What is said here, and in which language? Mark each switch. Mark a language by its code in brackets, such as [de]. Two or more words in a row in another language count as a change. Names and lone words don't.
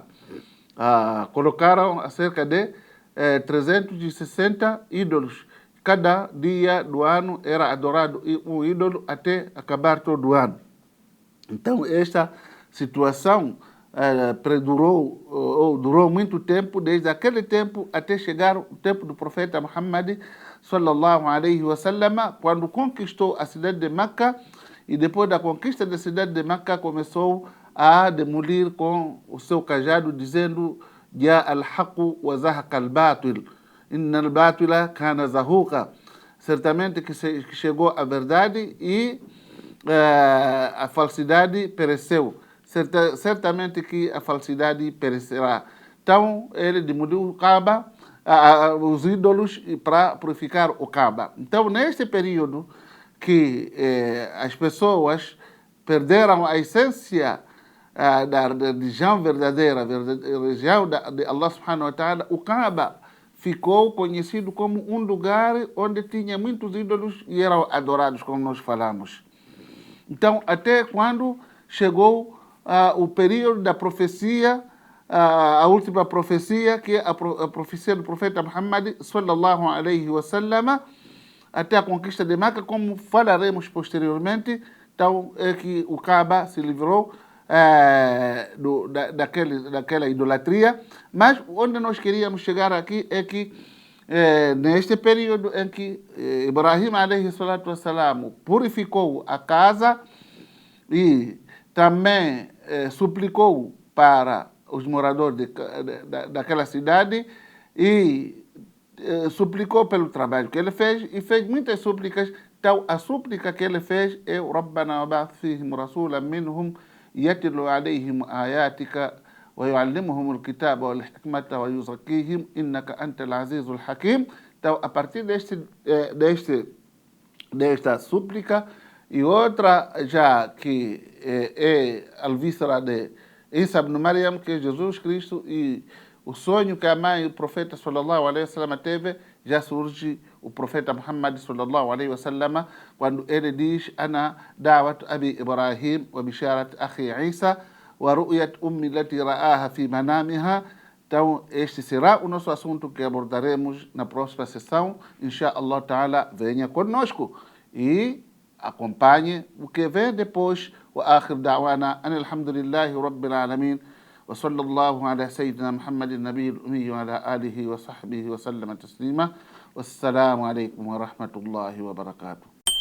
[pt] Colocaram cerca de 360 ídolos. Cada dia do ano era adorado um ídolo até acabar todo o ano. Então, esta situação durou muito tempo, desde aquele tempo até chegar o tempo do profeta Muhammad [ar] صلى الله عليه وسلم, [pt] quando conquistou a cidade de Meca, e depois da conquista da cidade de Meca começou a demolir com o seu cajado, dizendo: [ar] "جاء الحق وزهق الباطل إن الباطل كان زهوقا." [pt] Certamente que chegou a verdade e a falsidade pereceu. Certamente que a falsidade perecerá. Então, ele demoliu o Kaaba, os ídolos, para purificar o Kaaba. Então, neste período que as pessoas perderam a essência da religião verdadeira, a religião de Allah [ar] سبحانه وتعالى, [pt] o Kaaba ficou conhecido como um lugar onde tinha muitos ídolos e eram adorados, como nós falamos. Então, até quando chegou o período da profecia, a última profecia, que é a profecia do profeta Muhammad [ar] صلى الله عليه وسلم, [pt] até a conquista de Meca, como falaremos posteriormente. Então, é que o Kaaba se livrou daquela idolatria. Mas onde nós queríamos chegar aqui é que neste período em que Ibrahim [ar] عليه الصلاة والسلام [pt] purificou a casa e também suplicou para os moradores daquela cidade e suplicou pelo trabalho que ele fez e fez muitas súplicas. Então, a súplica que ele fez é [ar] ربنا وابعث فيهم رسولا منهم يتلو عليهم آياتك ويعلمهم الكتاب والحكمة ويزكيهم إنك أنت العزيز الحكيم. [pt] Então, a partir desta súplica e outra já que é a víscera de Isa ibn Maryam, que é Jesus Cristo, e o sonho que a mãe, o profeta [ar] صلى الله عليه وسلم [pt] teve, já surge o profeta Muhammad [ar] صلى الله عليه وسلم [pt] quando ele diz: [ar] أنا دعوة أبي إبراهيم وبشارة أخي عيسى ورؤيا أمي التي رأتها في منامها. [pt] Então, este será o nosso assunto que abordaremos na próxima sessão. [ar] إن شاء الله تعالى, [pt] venha conosco e acompanhe o que vem depois. [ar] وآخر دعوانا أن الحمد لله رب العالمين وصلى الله على سيدنا محمد النبي الأمي وعلى آله وصحبه وسلم تسليما والسلام عليكم ورحمة الله وبركاته.